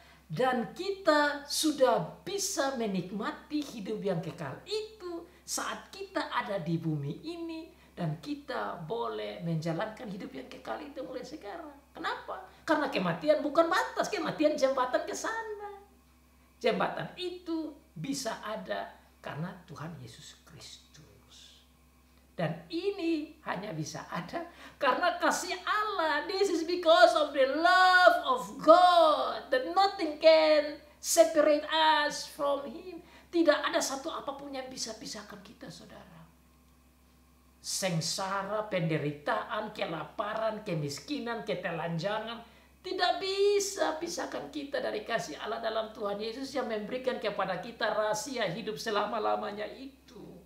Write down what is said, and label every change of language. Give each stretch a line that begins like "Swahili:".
Indonesian: Dan kita sudah bisa menikmati hidup yang kekal itu saat kita ada di bumi ini, dan kita boleh menjalankan hidup yang kekal itu mulai sekarang. Kenapa? Karena kematian bukan batas, kematian jembatan ke sana. Jembatan itu bisa ada karena Tuhan Yesus Kristus. Dan ini hanya bisa ada karena kasih Allah.
English: This is because of the love of God, that nothing can separate us from Him.
Indonesian: Tidak ada satu apapun yang bisa pisahkan kita, saudara. Sengsara, penderitaan, kelaparan, kemiskinan, ketelanjangan tidak bisa pisahkan kita dari kasih Allah dalam Tuhan Yesus yang memberikan kepada kita rahasia hidup selama-lamanya itu.